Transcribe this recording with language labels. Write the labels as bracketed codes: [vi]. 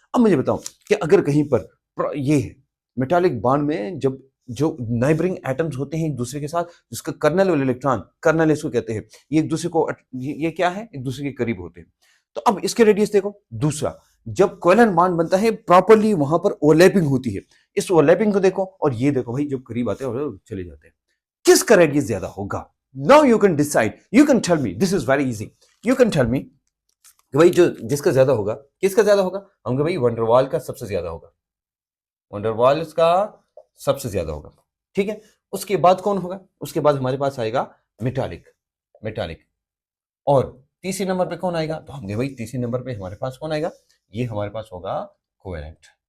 [hi] अब मुझे बताओ कि अगर कहीं पर ये है मेटालिक बॉन्ड में, जब जो नाइबरिंग एटम्स होते हैं एक दूसरे के साथ, जिसका कर्नल वाले इलेक्ट्रॉन, कर्नल इसको कहते हैं, ये एक दूसरे को ये क्या है, एक दूसरे के करीब होते हैं। तो अब इसके रेडियस देखो। दूसरा, जब कोवेलेंट बॉन्ड बनता है प्रॉपर्ली वहां पर ओवरलैपिंग होती है, इस ओवरलैपिंग को देखो, और ये देखो भाई जब करीब आते हैं और चले जाते हैं, किसका रेडियस ज्यादा होगा? [en] Now you can decide, you can tell me, this is very easy, you can tell me [hi] कि भाई जो जिसका ज्यादा होगा, किसका ज्यादा होगा? हम कहें भाई वंडरवाल का सबसे ज्यादा होगा, वंडरवाल इसका सबसे ज्यादा होगा, ठीक है। उसके बाद कौन होगा? उसके बाद हमारे पास आएगा मेटालिक, और तीसरे नंबर पे कौन आएगा? तो हम कहें भाई तीसरे नंबर पे हमारे पास कौन आएगा? ये हमारे पास होगा कोवेलेंट।